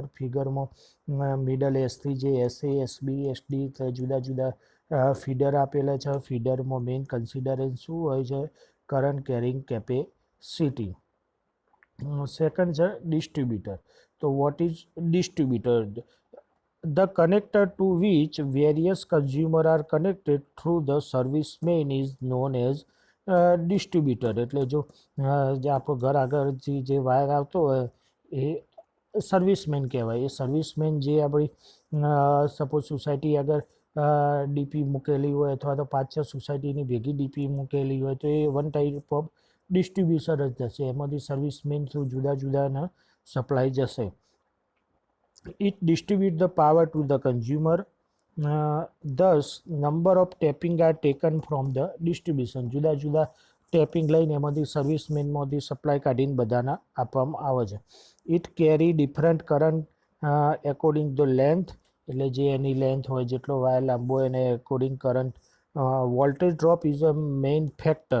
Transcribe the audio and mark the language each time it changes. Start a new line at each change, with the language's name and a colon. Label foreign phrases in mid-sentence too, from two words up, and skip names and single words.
Gujarati: ફિગરમાં મિડલ એસથી જે SA, SB, SD જુદા જુદા ફીડર આપેલા છે. ફીડરમાં
English: main consideration
Gujarati: શું હોય છે,
English: current carrying capacity.
Gujarati: સેકન્ડ છે ડિસ્ટ્રીબ્યુટર. તો
English: what is distributor? The connector to which various consumers are connected through the service main is known as distributor.
Gujarati: એટલે જો જે આપણો ઘર આગળથી જે વાયર આવતો હોય એ સર્વિસમેન કહેવાય. એ સર્વિસમેન જે આપણી સપોઝ સોસાયટી આગળ ડીપી મૂકેલી હોય અથવા તો 5-6 સોસાયટીની ભેગી ડીપી મૂકેલી હોય તો એ
English: one type of distribution
Gujarati: જ થશે. એમાંથી સર્વિસમેન થ્રુ જુદા જુદાના સપ્લાય જશે.
English: It distributes the power to the consumer. Thus, number of tapping are taken from the distribution.
Gujarati: જુદા જુદા ટેપિંગ લઈને એમાંથી સર્વિસમેનમાંથી સપ્લાય કાઢીને બધાના આપવામાં આવે છે.
English: it carry different current according the length,
Gujarati: એટલે જે એની લેન્થ હોય, જેટલો વાયર લાંબો હોય એને એકોર્ડિંગ કરંટ.
English: voltage drop is a main factor.